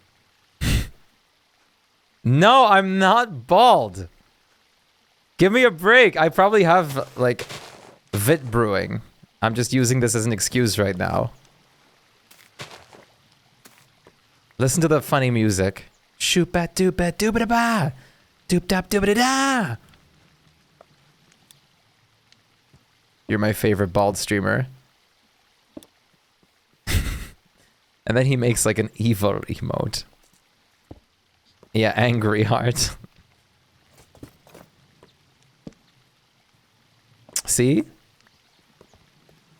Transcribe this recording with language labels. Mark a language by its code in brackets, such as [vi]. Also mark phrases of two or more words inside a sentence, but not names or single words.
[en] No, I'm not bald. Give me a break. I probably have, like, vit brewing. I'm just using this as an excuse right now. Listen to the funny music. Shoop-bat-doop-bat-doop-a-da-ba. Doop-dap-doop-a-da-da. You're my favorite bald streamer. And then he makes, like, an evil emote. Yeah, angry heart. See?